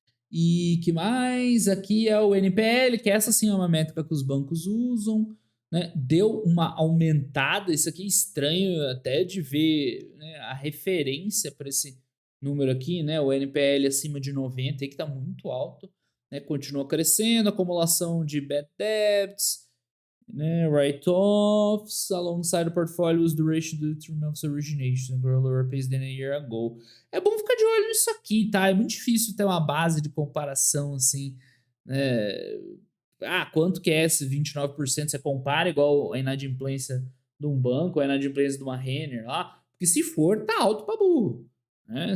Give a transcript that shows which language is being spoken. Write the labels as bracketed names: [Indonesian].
[Portuguese] E que mais? Aqui é o NPL, que essa sim é uma métrica que os bancos usam, né? Deu uma aumentada, isso aqui é estranho até de ver, né, a referência para esse número aqui, né? O NPL acima de 90, aí que está muito alto, né? Continua crescendo, acumulação de bad debts, né? [English] Write-offs alongside the portfolio's duration due to 3 months origination, grow lower pace than a year ago. [Portuguese] É bom ficar de olho nisso aqui, tá? É muito difícil ter uma base de comparação assim, né? Quanto que é esse 29%? Você compara igual a inadimplência de um banco, a inadimplência de uma Renner lá, porque se for, tá alto pra burro, né?